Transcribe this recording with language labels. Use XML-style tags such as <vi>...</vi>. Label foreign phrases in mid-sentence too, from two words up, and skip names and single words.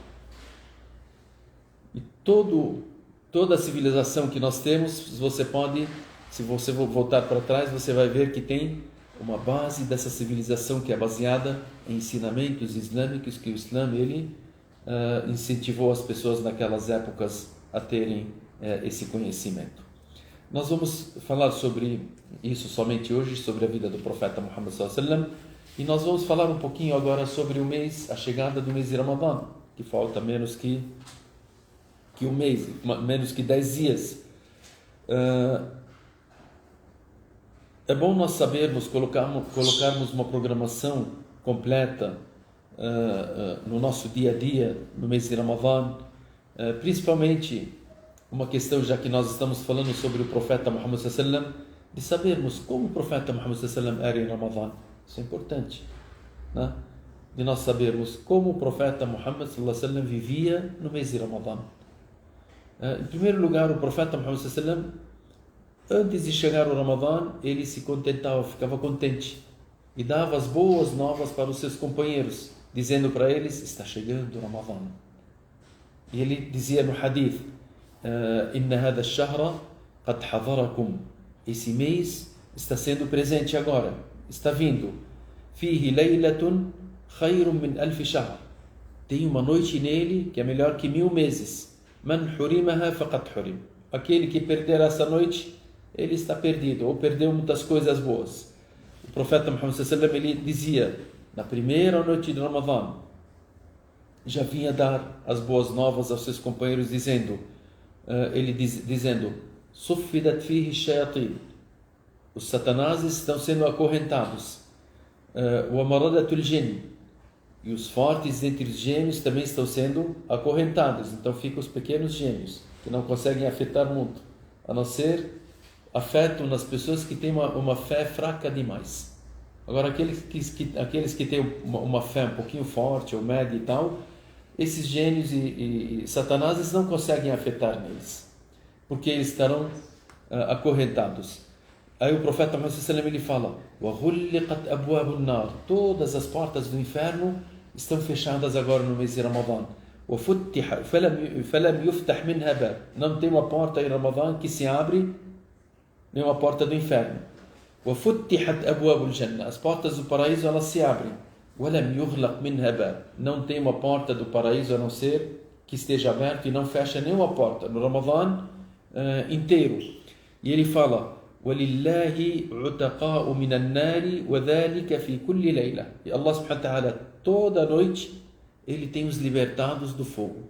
<pt>E toda a civilização que nós temos, se você voltar para trás, você vai ver que tem uma base dessa civilização que é baseada em ensinamentos islâmicos, que o Islã incentivou as pessoas naquelas épocas a terem esse conhecimento. Nós vamos falar sobre isso somente hoje, sobre a vida do profeta Muhammad</pt> <ar>صلى الله عليه وسلم,</ar> <pt>e nós vamos falar um pouquinho agora sobre a chegada do mês de Ramadã, que falta menos que um mês, menos que 10 dias. É bom nós sabermos, colocarmos uma programação completa no nosso dia a dia, no mês de Ramadã, principalmente uma questão, já que nós estamos falando sobre o profeta Muhammad</pt> <ar>صلى الله عليه وسلم,</ar> <pt>de sabermos como o profeta Muhammad</pt> <ar>صلى الله عليه وسلم</ar> <pt>era em Ramadã. Isso é importante, né? De nós sabermos como o profeta Muhammad</pt> <ar>صلى الله عليه وسلم</ar> <pt>vivia no mês de Ramadã. Em primeiro lugar, o profeta Muhammad</pt> <ar>صلى الله عليه وسلم,</ar> <pt>antes de chegar o Ramadã, ele se contentava, ficava contente e dava as boas novas para os seus companheiros, dizendo para eles: está chegando o Ramadã. E ele dizia no hadith:</pt> <ar>إن هذا الشهر قد حضركم.</ar> <pt>Esse mês está sendo presente agora, está vindo.</pt> <ar>فيه ليلة خير من ألف شهر.</ar> <pt>Tem uma noite nele que é melhor que 1000 meses.</pt> <ar>من حرمها فقد حرم.</ar> <pt>Aquele que perder essa noite, ele está perdido, ou perdeu muitas coisas boas. O profeta Muhammad</pt> <ar>صلى الله عليه وسلم,</ar> <pt>ele dizia, na primeira noite de Ramadã, já vinha dar as boas novas aos seus companheiros, dizendo,</pt> <ar>صفدت فيه شياطين.</ar> <pt>Os satanases estão sendo acorrentados.</pt> <ar>ومردة الجن.</ar> <pt>E os fortes entre os gêmeos também estão sendo acorrentados. Então ficam os pequenos gêmeos, que não conseguem afetar muito, a não ser afetam nas pessoas que têm uma fé fraca demais. Agora, aqueles que têm uma fé um pouquinho forte, ou média e tal, esses gênios e satanases não conseguem afetar neles, porque eles estarão acorrentados. Aí o profeta Muhammad</pt> <ar>صلى الله عليه وسلم,</ar> <pt>ele fala:</pt> <ar>وَغُلِّقَتْ أَبْوَابُ النَّارِ.</ar> <pt>Todas as portas do inferno estão fechadas agora no mês de Ramadã.</pt> <ar>فَلَمْ يُفْتَحْ مِنْهَا بَابٍ.</ar> <pt>Não tem uma porta em Ramadã que se abre, nem uma porta do inferno.</pt> <ar>وَفُتِّحَتْ أَبْوَابُ الْجَنَّةِ.</ar> <pt>As portas do paraíso, elas se abrem.</pt> <ar>وَلَمْ يُغْلَقْ مِنْهَا بَابٌ.</ar> <pt>Não tem uma porta do paraíso a não ser que esteja aberto e não fecha nenhuma porta no Ramadã inteiro. E ele fala:</pt> <ar>وَلِلَّهِ عُتَقَاءُ مِنَ النَّارِ وَذَلِكَ فِي كُلِّ لَيْلَةٍ.</ar> <pt>E</pt> <ar>الله سبحانه وتعالى,</ar> <pt>toda noite, ele tem os libertados do fogo.</pt>